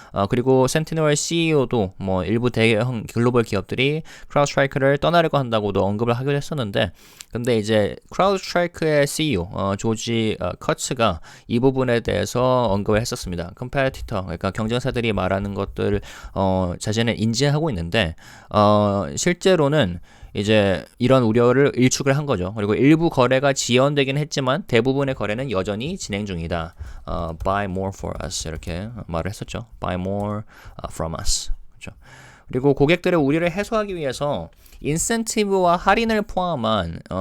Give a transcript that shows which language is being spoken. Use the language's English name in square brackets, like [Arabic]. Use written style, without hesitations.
[Korean] 그리고 센티넬 CEO도 일부 대형 글로벌 기업들이 크라우드스트라이크를 떠나려고 한다고도 언급을 하기도 했었는데 근데 이제 크라우드스트라이크의 CEO 조지 커츠가 이 부분에 대해서 언급을 했었습니다. 컴페티터 그러니까 경쟁사들이 말하는 것들 자신은 인지하고 있는데 실제로는 이제 이런 우려를 일축을 한 거죠. 그리고 일부 거래가 지연되긴 했지만 대부분의 거래는 여전히 진행 중이다. [English] Buy more for us [Korean] 이렇게 말을 했었죠. [English] Buy more from us. [Korean] 그렇죠. 그리고 고객들의 우려를 해소하기 위해서 인센티브와 할인을 포함한